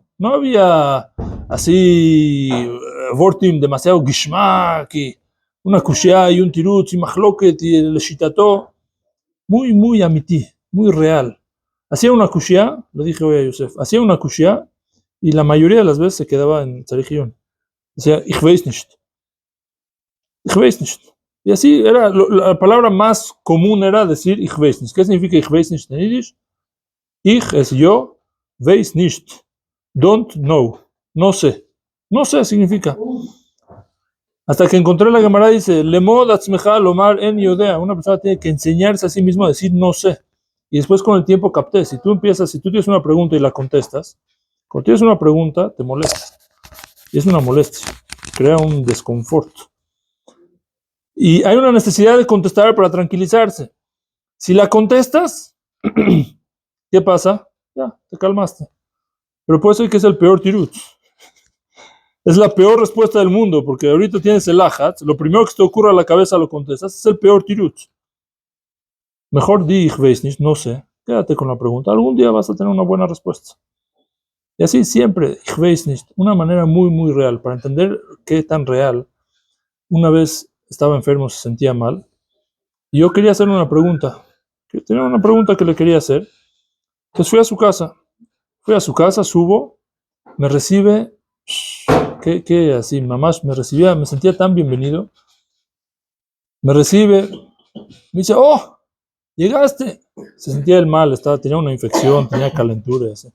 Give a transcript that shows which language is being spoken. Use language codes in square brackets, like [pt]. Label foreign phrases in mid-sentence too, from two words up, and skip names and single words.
[es] No había así vortim demasiado gishmak y una kushia y un tirutz y machloket y el shitato. Muy amití, muy real. Hacía una kushia, lo dije hoy a Yosef, hacía una kushia y la mayoría de las veces se quedaba en Tzarichion. Decía, [yi] ich weiß nicht. Ich weiß nicht. [es] Y así era, la palabra más común era decir [yi] ich weiß nicht. [es] ¿Qué significa [yi] ich weiß nicht [es] en Yiddish? Ich es yo, [yi] weiß nicht. [en] Don't know. [es] No sé. No sé significa. Hasta que encontré la Gemara dice, [he] למד עצמך לומר אין יודע. [es] Una persona tiene que enseñarse a sí mismo a decir no sé. Y después con el tiempo capté. Si tú tienes una pregunta y la contestas, cuando tienes una pregunta, te molesta. Y es una molestia. Crea un desconfort. Y hay una necesidad de contestar para tranquilizarse. Si la contestas, ¿qué pasa? Ya, te calmaste. Pero puede ser que es el peor tirut. Es la peor respuesta del mundo, porque ahorita tienes el ajat, lo primero que te ocurra a la cabeza lo contestas, es el peor tirut. Mejor di [yi] ich weiß nicht, [es] no sé, quédate con la pregunta, algún día vas a tener una buena respuesta. Y así siempre, [yi] ich weiß nicht, [es] una manera muy real, para entender qué tan real. Una vez estaba enfermo, se sentía mal, y yo quería hacer una pregunta, tenía una pregunta que le quería hacer, entonces fui a su casa, subo, me recibe, que así, mamás me recibía, me sentía tan bienvenido, me recibe, me dice, oh, llegaste, se sentía el mal, tenía una infección, tenía calentura, así.